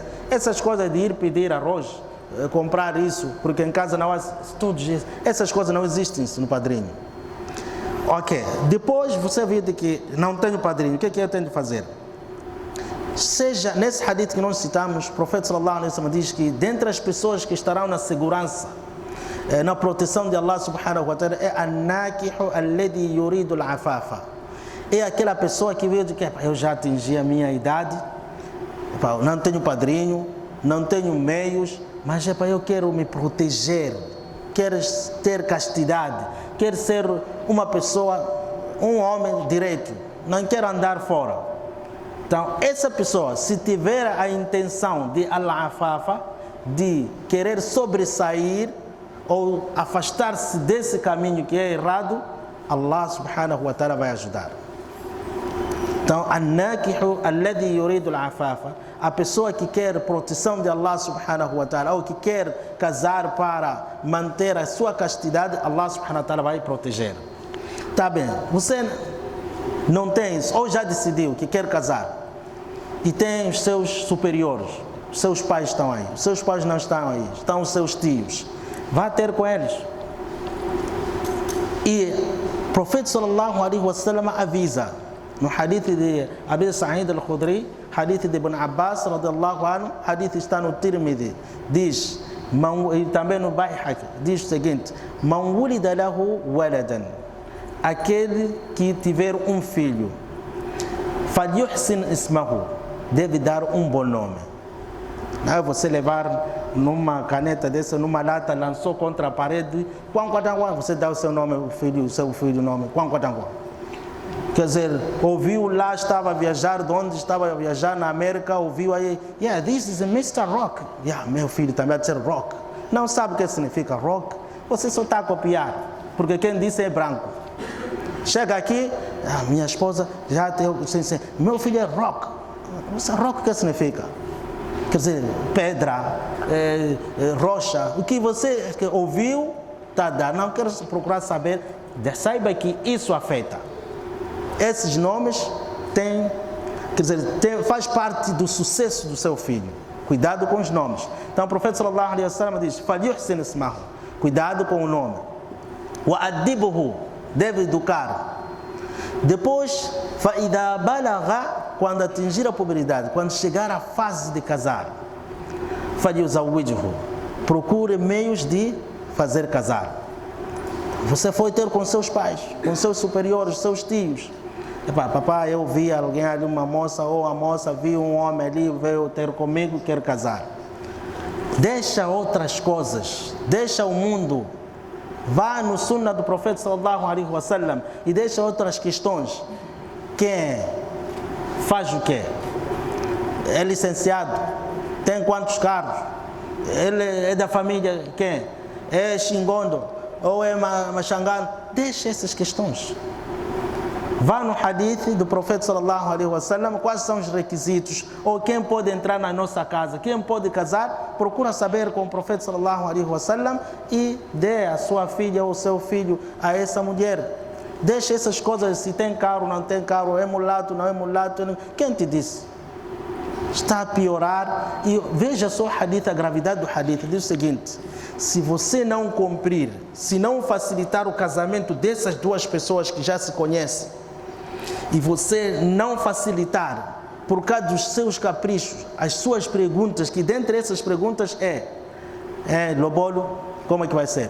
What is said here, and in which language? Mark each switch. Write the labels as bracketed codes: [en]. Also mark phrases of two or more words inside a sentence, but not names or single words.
[pt] Essas coisas de ir pedir arroz, comprar isso, porque em casa não há tudo isso. Essas coisas não existem no padrinho. Ok. Depois você vê que não tenho padrinho. O que eu tenho de fazer? Seja, nesse hadith que nós citamos, o profeta [ar] صلى الله عليه وسلم [pt] diz que dentre as pessoas que estarão na segurança, na proteção de Allah [ar] سبحانه وتعالى, [pt] é [ar] الناكح الذي يريد العفاف. [pt] É aquela pessoa que veio de que eu já atingi a minha idade, não tenho padrinho, não tenho meios, mas eu quero me proteger, quero ter castidade, quero ser uma pessoa, um homem direito, não quero andar fora. Então, essa pessoa, se tiver a intenção de al-afafa, de querer sobressair ou afastar-se desse caminho que é errado, Allah [ar] سبحانه وتعالى [pt] vai ajudar. Então, [ar] الناكح الذي يريد العفاف, [pt] a pessoa que quer proteção de Allah [ar] سبحانه وتعالى, [pt] ou que quer casar para manter a sua castidade, Allah [ar] سبحانه وتعالى [pt] vai proteger. Tá bem, você não tem isso, ou já decidiu que quer casar, e tem os seus superiores, os seus pais estão aí, os seus pais não estão aí, estão os seus tios, vá ter com eles. E o profeta [ar] صلى الله عليه وسلم [pt] avisa, no hadith de Abi Sa'id al-Khudri, hadith de Ibn Abbas [ar] رضي الله عنه, [pt] hadith está no Tirmidhi, diz, e também no Baihaqi, diz o seguinte: [ar] من ولد له ولدا, [pt] aquele que tiver um filho, [ar] فليحسن اسمه, [pt] deve dar um bom nome. Não é você levar numa caneta dessa, numa lata, lançou contra a parede, você dá o seu nome, o seu filho nome, quer dizer, ouviu lá, estava a viajar, de onde estava a viajar, na América, ouviu aí, [en] yeah, this is a Mr. Rock. Yeah, [pt] meu filho também vai dizer Rock. Não sabe o que significa Rock, você só está a copiar, porque quem disse é branco. Chega aqui, minha esposa já tem, meu filho é Rock. Rock o que significa? Quer dizer, pedra, rocha, o que você ouviu, tá dando. Não quero procurar saber, saiba que isso afeta. Esses nomes têm, quer dizer, faz parte do sucesso do seu filho. Cuidado com os nomes. Então o profeta [ar] صلى الله عليه وسلم [pt] diz: [ar] "فليحسن اسمه", [pt] cuidado com o nome. [ar] "وأدبه", [pt] deve educar. Depois, [ar] "فإذا بلغ", [pt] quando atingir a puberdade, quando chegar à fase de casar, "Falyuzawwijhu", procure meios de fazer casar. Você foi ter com seus pais, com seus superiores, seus tios. Papai, eu vi alguém ali, uma moça, ou a moça viu um homem ali, veio ter comigo, quer casar. Deixa outras coisas, deixa o mundo, vá no sunnah do profeta [ar] صلى الله عليه وسلم [pt] e deixa outras questões. Quem faz o quê? É licenciado? Tem quantos carros? Ele é da família quem? É Xingondo ou é Machangano? Deixa essas questões. Vá no hadith do profeta [ar] صلى الله عليه وسلم, [pt] quais são os requisitos, ou quem pode entrar na nossa casa, quem pode casar, procura saber com o profeta [ar] صلى الله عليه وسلم [pt] e dê a sua filha ou seu filho a essa mulher. Deixa essas coisas, se tem carro, não tem carro, é mulato, não é mulato, quem te disse? Está a piorar. E veja só o hadith, a gravidade do hadith, diz o seguinte: se você não cumprir, se não facilitar o casamento dessas duas pessoas que já se conhecem, e você não facilitar por causa dos seus caprichos, as suas perguntas, que dentre essas perguntas lobolo, como é que vai ser?